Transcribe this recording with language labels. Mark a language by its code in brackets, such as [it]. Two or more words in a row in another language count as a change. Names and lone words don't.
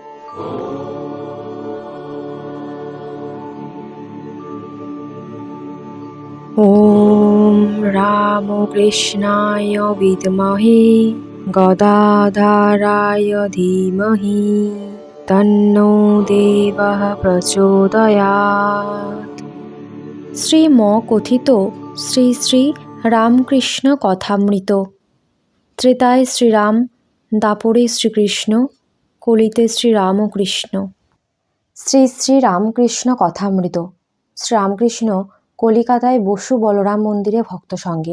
[sa] ॐ रामकृष्णाय विद्महे गदाधराय धीमहि तन्नो देवः प्रचोदयात्। [bn] শ্রীম কথিত শ্রী শ্রী রামকৃষ্ণ কথামৃত। ত্রেতায় শ্রীরাম, দাপরে শ্রীকৃষ্ণ, কলিতে শ্রীরামকৃষ্ণ। শ্রী শ্রী রামকৃষ্ণ কথামৃত। শ্রীরামকৃষ্ণ কলিকাতায় বসু বলরাম মন্দিরে ভক্ত সঙ্গে।